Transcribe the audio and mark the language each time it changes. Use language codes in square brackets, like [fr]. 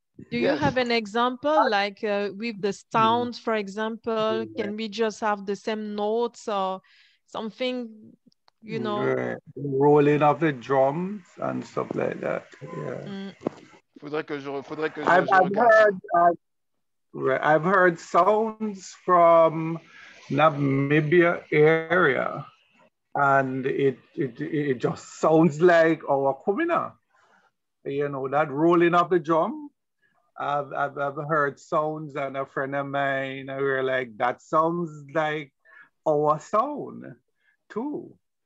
[en] Do you have an example, like with the sound, for example? Can we just have the same notes or something, you know? Rolling of the drums and stuff like that. Yeah. [fr] Faudrait que je regarde. [en] I've heard sounds from Namibia area, and it just sounds like our Kumina. You know, that rolling of the drum. I've heard sounds, and a friend of mine, we were like, that sounds like our sound too.